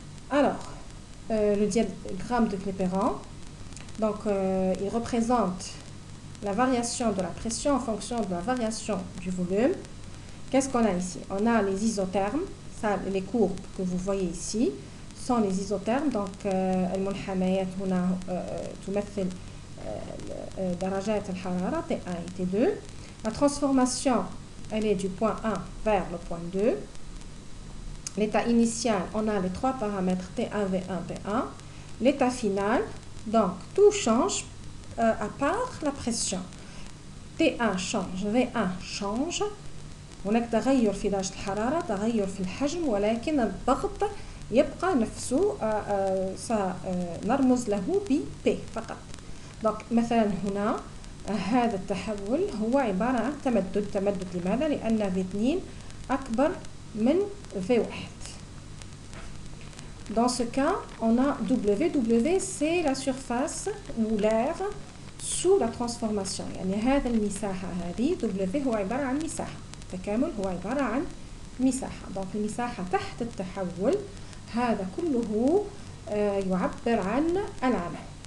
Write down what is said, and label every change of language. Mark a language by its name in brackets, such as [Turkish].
[French] Alors, le diagramme de Clapeyron, donc il représente la variation de la pression en fonction de la variation du volume. Qu'est-ce qu'on a ici? On a les isothermes, ça, les courbes que vous voyez ici sont les isothermes. [Arabic] Donc الملحميات هنا تمثل درجات الحرارة T1 et T2. [French] La transformation, elle est du point 1 vers le point 2. L'état initial, on a les 3 paramètres T1, V1, P1. L'état final, donc tout change à part la pression. T1 change, V1 change. [Arabic] هناك تغير في درجة الحرارة، تغير في الحجم، ولكن الضغط يبقى نفسه، سنرمز له ب P فقط. donc مثلا هنا هذا التحول هو عبارة عن تمدد. لماذا؟ لأن V2 أكبر من V1. [French] Dans ce cas, on a W, c'est la surface ou l'air sous la transformation. [Arabic] يعني هذا المساحة هذه W هو عبارة عن مساحة. التكامل هو عبارة عن مساحة. donc المساحة تحت التحول هذا كله يعبر عن العمل.